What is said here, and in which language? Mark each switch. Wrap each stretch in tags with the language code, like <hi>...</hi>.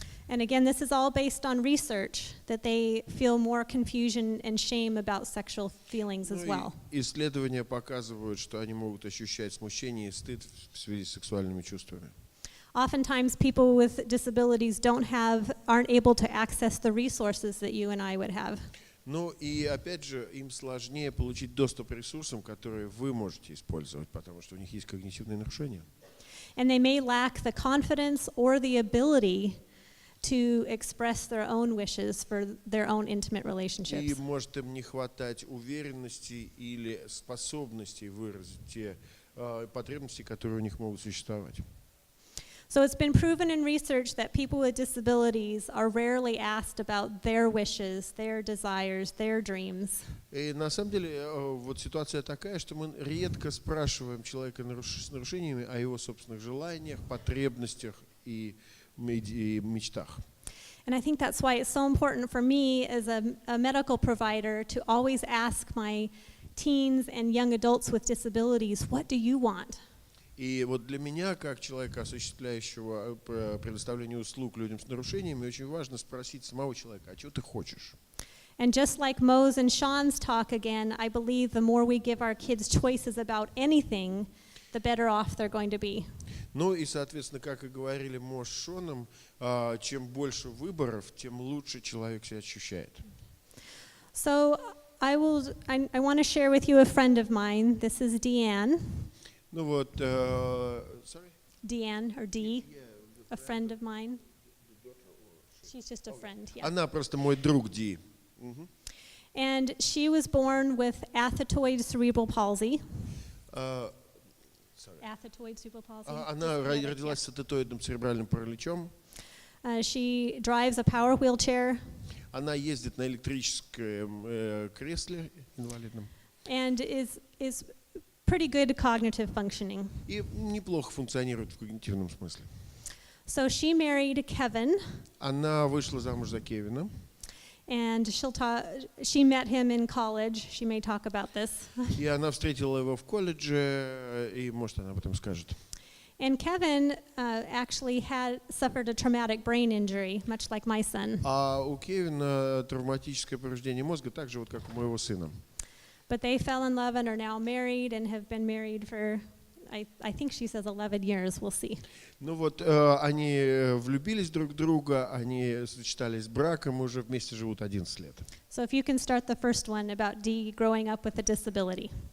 <en>And again, this is all based on research, that they feel more confusion and shame about sexual feelings as well.</en> <ru>Исследования показывают, что они могут ощущать смущение и стыд в связи с сексуальными чувствами.</ru> <en>Oftentimes, people with disabilities aren't able to access the resources that you and I would have.</en> <ru>Ну и опять же, им сложнее получить доступ к ресурсам, которые вы можете использовать, потому что у них есть когнитивные нарушения.</ru> <en>And they may lack the confidence or the ability to express their own wishes for their own intimate</en> <ru>И</ru> <en>relationships.</en> <ru>может им не хватать уверенности или способности выразить те потребности, которые у них могут существовать.</ru> <en>So it's been proven in research that people with disabilities are rarely asked about their wishes, their desires, their dreams.</en> <ru>И на самом деле вот ситуация такая, что мы редко спрашиваем человека с нарушениями о его собственных желаниях, потребностях и мечтах.</ru> <en>And I think that's why it's so important for me as a medical provider to always ask my teens and young adults with disabilities, what do you want?</en> <ru>И вот для меня, как человека, осуществляющего предоставление услуг людям с нарушениями, очень важно спросить самого человека, а чего ты хочешь?</ru> <en>And just like Mo's and Sean's talk again, I believe the more we give our kids choices about anything, the better off they're going to be.</en> <ru>Ну и, соответственно, как и говорили Мо с Шоном, чем больше выборов, тем лучше человек себя ощущает.</ru> <en>So I want to share with you a friend of mine. This is Deanne.</en> <ru>Ну вот,</ru> <en>sorry? Deanne, or Dee, a friend of mine. She's just a friend, yeah.</en> <ru>Она просто мой друг Ди.</ru> <en>And she was born with athetoid cerebral palsy. Athetoid cerebral palsy.</en> <ru>Она родилась с атетоидным церебральным параличом.</ru> <en>She drives a power wheelchair.</en> <ru>Она ездит на электрическом кресле инвалидном.</ru> <en>And is pretty good cognitive functioning.</en> <ru>И неплохо функционирует в когнитивном смысле.</ru> <en>So she married Kevin.</en> <ru>Она вышла замуж за Кевина.</ru> <en>And she met him in college. She may talk about this.</en> <ru>И она встретила его в колледже, и, может, она об этом скажет.</ru> <en>And Kevin actually suffered a traumatic brain injury, much like my son.</en> <ru>А у Кевина травматическое повреждение мозга, так же, вот, как у моего сына.</ru> <en>But they fell in love and are now married and have been married for, I think she says 11 years, we'll see.</en> <ru>Ну вот, они влюбились друг в друга, они сочетались с браком, и уже вместе живут 11 лет.</ru> <en>So if you can start the first one about Dee growing up with a disability.</en>